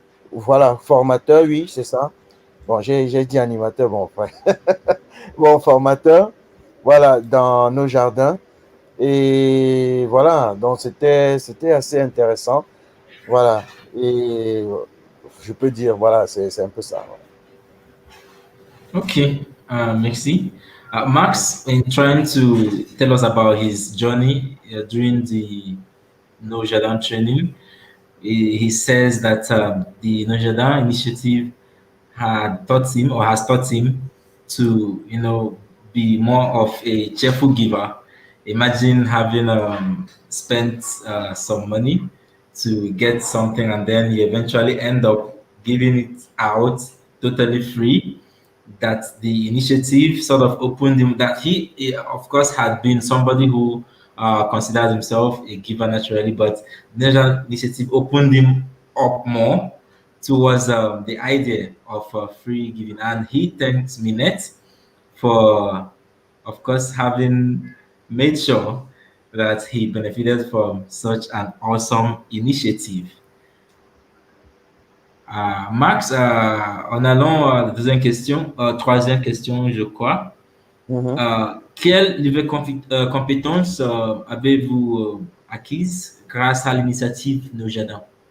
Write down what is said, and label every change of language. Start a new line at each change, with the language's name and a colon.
French: Voilà, formateur, oui, c'est ça. Bon, j'ai dit animateur, bon, ouais. Bon, formateur, voilà, dans Nos Jardins. Et voilà, donc c'était assez intéressant. Voilà, et je peux dire, voilà, c'est un peu ça. Ok, merci.
English: Max, in trying to tell us about his journey during the Nos Jardins training, he says that the Nos Jardins initiative had taught him or has taught him to, be more of a cheerful giver. Imagine having spent some money to get something and then you eventually end up giving it out totally free. That the initiative sort of opened him, that he of course had been somebody who considered himself a giver naturally, but the initiative opened him up more towards the idea of free giving. And he thanks Minette for, of course, having made sure that he benefited from such an awesome initiative.
French: Max, en allant à la deuxième question, troisième question, je crois. Quelles nouvelles compétences avez-vous acquises grâce à l'initiative Nos Jardins?